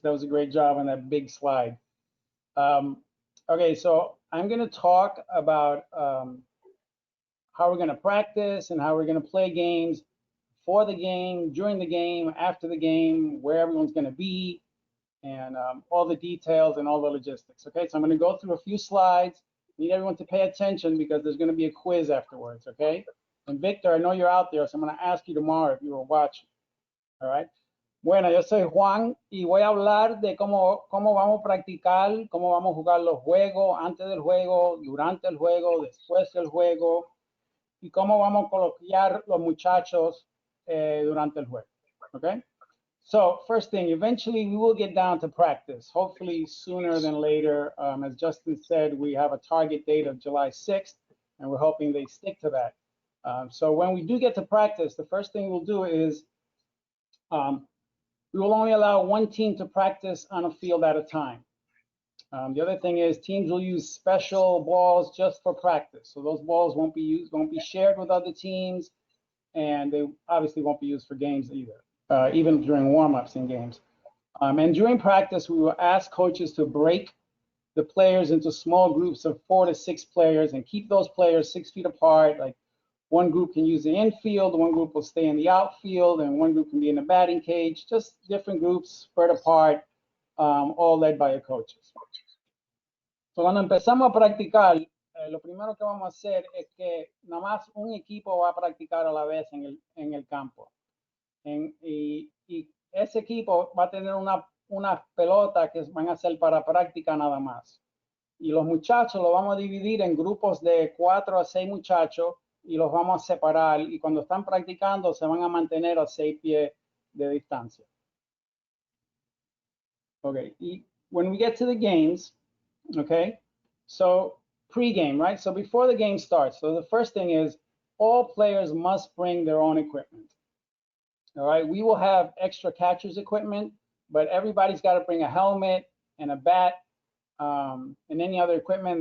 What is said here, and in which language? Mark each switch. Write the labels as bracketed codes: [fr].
[en] That was a great job on that big slide. Okay, so I'm going to talk about how we're going to practice and how we're going to play games for the game, during the game, after the game, where everyone's going to be, and all the details and all the logistics. Okay, so I'm going to go through a few slides. I need everyone to pay attention because there's going to be a quiz afterwards. Okay, and Victor, I know you're out there, so I'm going to ask you tomorrow if you were watching. All right. [es] Bueno, yo soy Juan y voy a hablar de cómo vamos a practicar, cómo vamos a jugar los juegos, antes del juego, durante el juego, después del juego, y cómo vamos a coloquiar los muchachos durante el juego. [en] Okay? So first thing, eventually we will get down to practice, hopefully sooner than later. As Justin said, we have a target date of July 6th, and we're hoping they stick to that. So when we do get to practice, the first thing we'll do is We will only allow one team to practice on a field at a time. The other thing is teams will use special balls just for practice. So those balls won't be shared with other teams, and they obviously won't be used for games either, even during warm-ups in games. And during practice, we will ask coaches to break the players into small groups of 4 to 6 players and keep those players 6 feet apart. Like one group can use the infield, one group will stay in the outfield, and one group can be in the batting cage, just different groups spread apart, all led by the coaches. [es] So cuando empezamos a practicar, lo primero que vamos a hacer es que nada más un equipo va a practicar a la vez en el campo. Y ese equipo va a tener unas pelotas que van a ser para práctica nada más. Y los muchachos los vamos a dividir en grupos de 4 a 6 muchachos y los vamos a separar. Y cuando están practicando se van a mantener a 6 pies de distancia. [en] Okay, when we get to the games, okay, so pre-game, right? So before the game starts, so the first thing is all players must bring their own equipment. All right, we will have extra catcher's equipment, but everybody's got to bring a helmet and a bat and any other equipment.